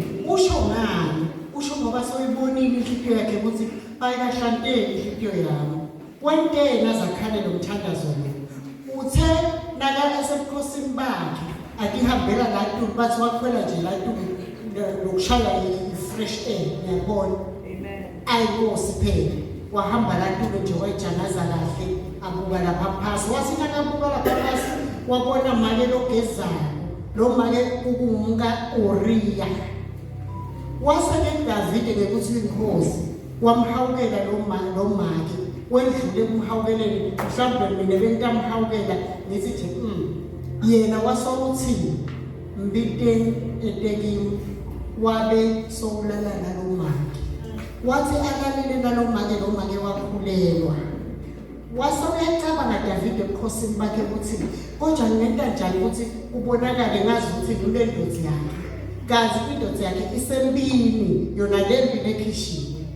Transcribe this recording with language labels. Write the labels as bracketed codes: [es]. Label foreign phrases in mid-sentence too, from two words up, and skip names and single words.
[ss] Usho ngani? Usho ngoba soyibonile inhliziyo yakhe ukuthi ayikahlanteli inhliziyo yami wentena zakhale lomthandazo lo uthe naka esebukhosini bakhe akihambela la tuku bathi wakhwela nje la tuku lokushaya i- [en] fresh air [ss] uyabona. Amen. Ayinkosi phela wahamba la tuku nje wayijanaza kahle abuka lapha phasi wathi nakabuka lapha phasi wabona make logezayo lo make ukumka Uriya wasake uDavide ngekuthi inkosi wamhawukela lo make wendlule kumhawukeleni mhlawumbe mina bentamhawukela ngithi nje yena wasawuthi mbiteni etekini wabe sowulala nalo make wathi alalele nalo make lo make wakhulelwa wasawuyacabanga Davide ebukhosini bakhe ukuthi konjani ngenta njani ukuthi ubonakale ngazi ukuthi kule ndoda yakhe kazi indoda yakhe isempini yona lembi lekhishini